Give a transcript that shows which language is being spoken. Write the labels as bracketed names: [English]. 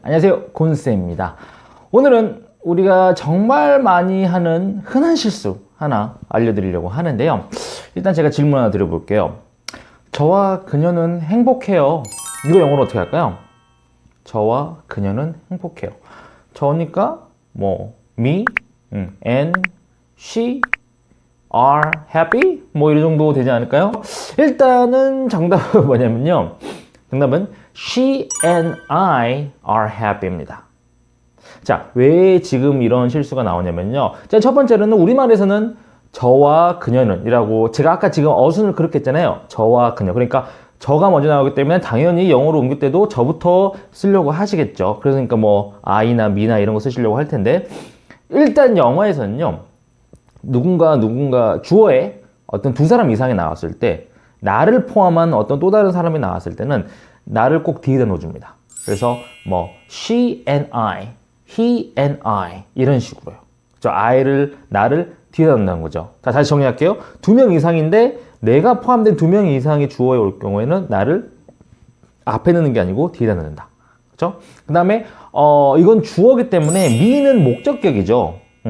[Korean] 안녕하세요, 곤쌤입니다. 오늘은 우리가 정말 많이 하는 흔한 실수 하나 알려드리려고 하는데요. 일단 제가 질문 하나 드려볼게요. 저와 그녀는 행복해요. 이거 영어로 어떻게 할까요? 저와 그녀는 행복해요. 저니까 [English] me and she are happy? [Korean] 이 정도 되지 않을까요? 일단은 정답은 뭐냐면요. 정답은 [English] she and I are happy입니다. [Korean] 자, 왜 지금 이런 실수가 나오냐면요. 자, 첫 번째로는 우리말에서는 저와 그녀는 이라고 제가 아까 지금 어순을 그렇게 했잖아요. 저와 그녀. 그러니까 저가 먼저 나오기 때문에 당연히 영어로 옮길 때도 저부터 쓰려고 하시겠죠. 그러니까 I나 me나 이런 거 쓰시려고 할 텐데 일단 영어에서는요. 누군가 주어에 어떤 두 사람 이상이 나왔을 때 나를 포함한 어떤 또 다른 사람이 나왔을 때는 나를 꼭 뒤에다 놓아줍니다. 그래서 she and I, he and I 이런 식으로요. 나를 뒤에다 놓는다는 거죠. 자, 다시 정리할게요. 2명 이상인데 내가 포함된 2명 이상이 주어에 올 경우에는 나를 앞에 넣는 게 아니고 뒤에다 넣는다. 그렇죠? 그 다음에 이건 주어기 때문에 me는 목적격이죠.